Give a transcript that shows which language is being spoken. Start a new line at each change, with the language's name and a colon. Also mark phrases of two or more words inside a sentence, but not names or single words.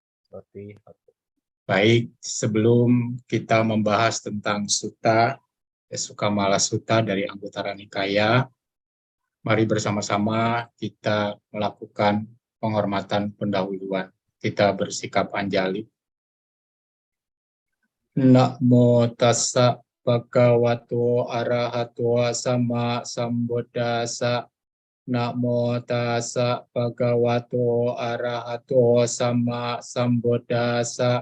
Indonesian: Baik, sebelum kita membahas tentang sutta, Sukha Mala Sutta dari Anguttara Nikaya, mari bersama-sama kita melakukan penghormatan pendahuluan. Kita bersikap anjali.
Pali: Namo tassa bhagavato arahato sama sambuddhassa. Namo tassa bhagavato arahato sama sambuddhassa.